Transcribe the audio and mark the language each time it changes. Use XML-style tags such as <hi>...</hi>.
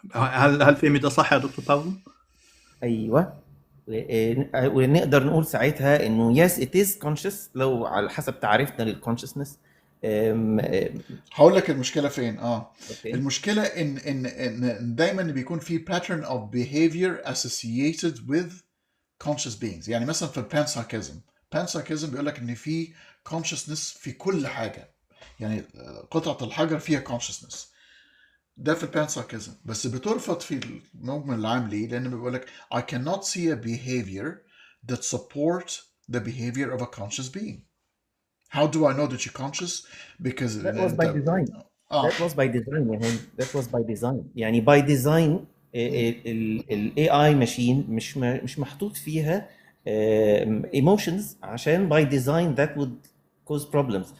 <ar>هل فهمي ده صح يا دكتور باولو؟ ايوه. ونقدر نقول ساعتها انه</ar> <en>yes it is conscious</en> <ar>لو على حسب تعريفنا للكونشسنس. هقول لك المشكله فين. أوكي. المشكله ان دايما بيكون في</ar> <en>pattern of behavior associated with conscious beings.</en> <ar>يعني مثلا في البانسايكيزم بيقول لك ان في consciousness في كل حاجه، يعني قطعه الحجر فيها consciousness. ده في البانسايكيزم، بس بترفض في المجمل العام. ليه؟ لان بيقول لك</ar> <en>I cannot see a behavior that support the behavior of a conscious being. How do I know that you're conscious? Because that was by design. That was by design</en> <ar>يا هاني.</ar> <en>That was by design. يعني by design ال AI machine</en> <ar>مش محطوط فيها</ar> <en>emotions</en> <ar>عشان</ar> <en>by design that would cause problems.</en>